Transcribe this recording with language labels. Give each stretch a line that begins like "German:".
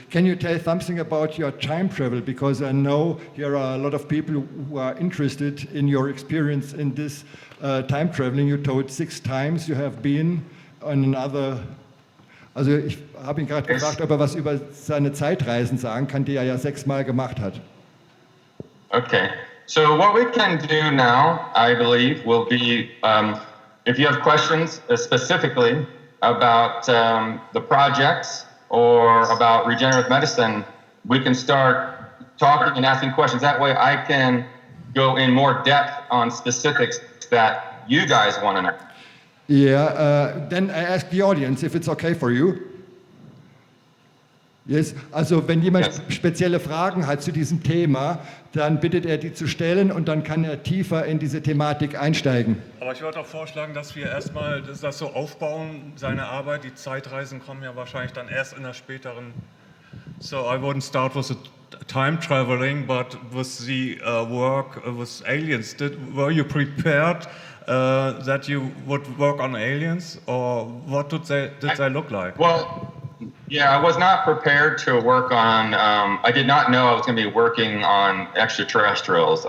English: Can you tell something about your time travel? Because I know there are a lot of people who are interested in your experience in this time traveling. You told 6 times you have been on another.
German: Also ich habe ihn gerade gefragt, ob er was über seine Zeitreisen sagen kann, die er ja 6-mal gemacht hat. Okay.
English: So what we can do now, I believe, will be, if you have questions specifically about the projects or about regenerative medicine, we can start talking and asking questions. That way I can go in more depth on specifics that you guys want to know. Yeah, then I ask the audience if it's okay for you.
German: Yes, also wenn jemand spezielle Fragen hat zu diesem Thema, dann bittet er die zu stellen und dann kann er tiefer in diese Thematik einsteigen. Aber ich würde auch vorschlagen, dass wir erstmal das so aufbauen, seine Arbeit. Die Zeitreisen kommen ja wahrscheinlich dann erst in der späteren.
English: So I wouldn't start with the time traveling, but with the work with aliens. Were you prepared that you would work on aliens, or what did they look like? Well, yeah, I was not prepared to work on, I did not know I was going to be working on extraterrestrials.